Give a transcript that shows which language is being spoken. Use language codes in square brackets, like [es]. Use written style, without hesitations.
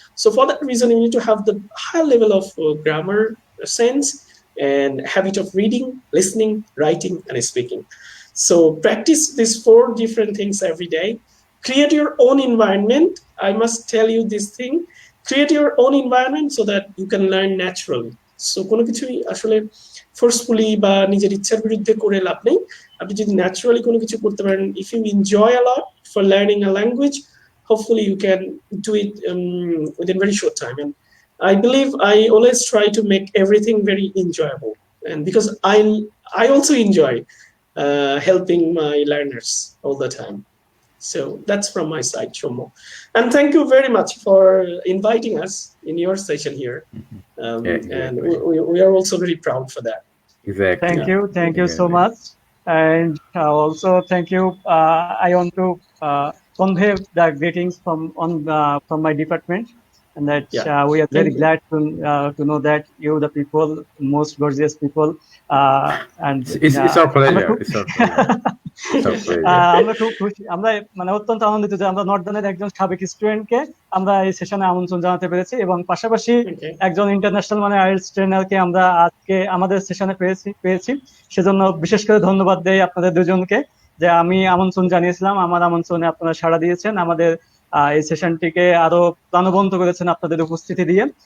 [en] So for that reason, you need to have the high level of grammar sense and habit of reading, listening, writing, and speaking. So practice these 4 different things every day. Create your own environment. I must tell you this thing. Create your own environment so that you can learn naturally. [bn] So কোনো কিছুই আসলে forcefully বা নিজের ইচ্ছার বিরুদ্ধে করে লাভ নেই। আপনি যদি ন্যাচারালি কোনো কিছু করতে পারেন, [en] if you enjoy a lot for learning a language, hopefully you can do it within very short time. And I believe I always try to make everything very enjoyable, and because I also enjoy helping my learners all the time. So that's from my side, Shomo. And thank you very much for inviting us in your session here. And we are also very proud for that. Exactly. Thank you so much. And also thank you. I want to convey the greetings from my department, and that we are very glad to know that you, the people, most gorgeous people, and it's our pleasure. It's our pleasure. [bn] আমরা খুব খুশি, আমরা মানে অত্যন্ত আনন্দিত যে আমরা নর্দার্নের একজন সাবেক স্টুডেন্টকে আমরা এই সেশনে আমন্ত্রণ জানাতে পেরেছি, এবং পাশাপাশি একজন ইন্টারন্যাশনাল মানে আইএলটিএস ট্রেনারকে আমরা আজকে আমাদের সেশনে পেয়েছি। সেজন্য বিশেষ করে ধন্যবাদ দেই আপনাদের দুজনকে, যে আমি আমন্ত্রণ জানিয়েছিলাম, আমার আমন্ত্রণে আপনারা সাড়া দিয়েছেন, আমাদের এই সেশনটিকে আরো প্রাণবন্ত করেছেন আপনাদের উপস্থিতি দিয়ে।